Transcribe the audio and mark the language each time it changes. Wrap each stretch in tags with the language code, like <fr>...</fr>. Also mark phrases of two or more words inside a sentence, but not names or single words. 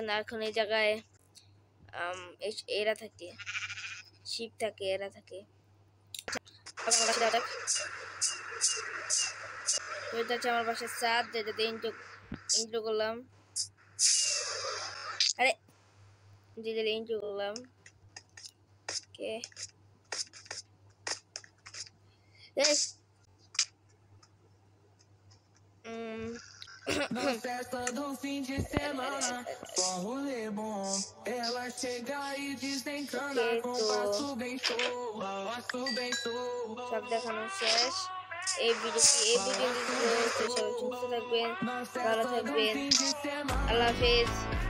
<bn>আর এখন এই জায়গায় এরা থাকে, শিপ থাকে, এরা থাকে। এটা হচ্ছে আমার বাসার ছাদ, যেটাতে ইন্ট্রো করলাম। আরে যেটাতে ইন্ট্রো করলাম। ওকে,</bn> <pt>Na festa do fim de semana, com rolê bom, ela chega e desencana com passo bem show,</pt> <bn>সব দেখানো শেষ। এই ভিডিওটি সবাই সুস্থ থাকবেন, ভালো থাকবেন। আল্লাহ হাফেজ।</bn>